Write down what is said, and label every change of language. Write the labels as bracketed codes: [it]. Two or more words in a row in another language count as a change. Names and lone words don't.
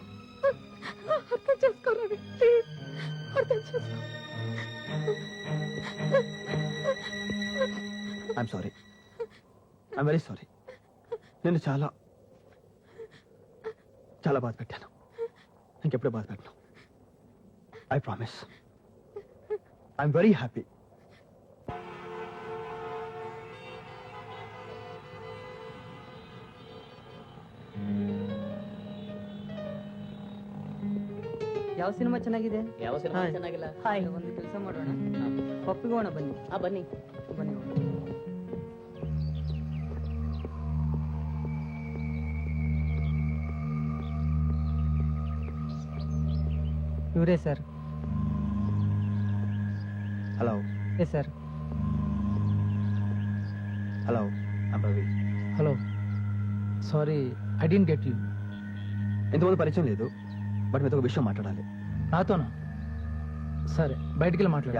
[te] అర్థం చేసుకోరావి, ప్లీజ్ అర్థం చేసుకో. [en] I'm sorry. I'm very sorry. [te] నేను చాలా చాలా బాధ పెట్టాను. ఇంకెప్పుడు బాధ పెట్టను. [en] I promise. I'm very happy. [kn] ಯಾವ ಸಿನಿಮಾ ಚೆನ್ನಾಗಿದೆ? ಯಾವ ಸಿನಿಮಾ ಚೆನ್ನಾಗಿಲ್ಲ? ಹಾಯ್, ಒಂದು ಕೆಲಸ ಮಾಡೋಣ, ಪಪ್ಪಿಗೋಣ ಬನ್ನಿ. ಬನ್ನಿ ಬನ್ನಿ. ಇವರೇ ಸರ್. [te] హలో. [en] yes sir. hello, I'm Ravi. hello, sorry I don't get you. [te] ఇంతమంది పరిచయం లేదు, బట్ మీతో ఒక విషయం మాట్లాడాలి. నాతోనా? సరే, బయటికి వెళ్ళి మాట్లాడా.